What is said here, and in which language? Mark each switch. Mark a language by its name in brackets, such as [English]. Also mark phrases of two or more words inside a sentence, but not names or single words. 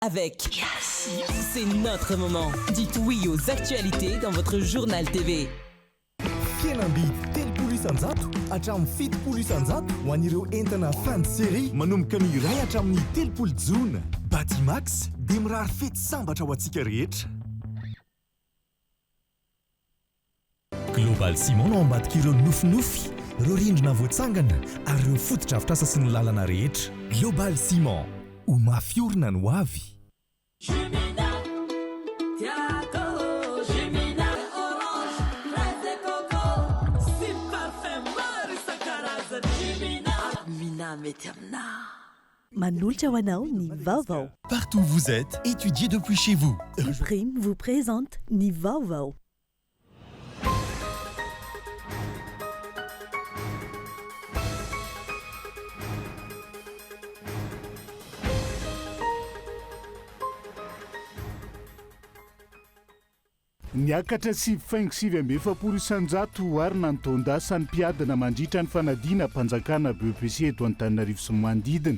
[French] avec C'est notre moment. Dites oui aux actualités dans votre journal TV. [Malagasy] Fianambidy telopolo isanjato hatramin'ny fitopolo isanjato ho an'ireo entana [French] fin de série [Malagasy] manomboka ny iray hatramin'ny telopolo jona. Batimax dia mirary fety sambatra ho antsika rehetra. Global Ciment no ambadika ireo nofinofy, ireo rindrina voatsangana ary ireo fotodrafitrasa sy ny lalana rehetra. Global Ciment, ho mafy orina no avy. Manolotra ho anao ny vaovao. [French] Partout où vous êtes, étudiez depuis chez vous. Prime vous présente [Malagasy] ny vaovao. Niakatra 5,7 isanjato arina ny taondasa ny mpiadina mandritra ny fanadina mpanjakana BEPC eto Antananarivo sy manodidina.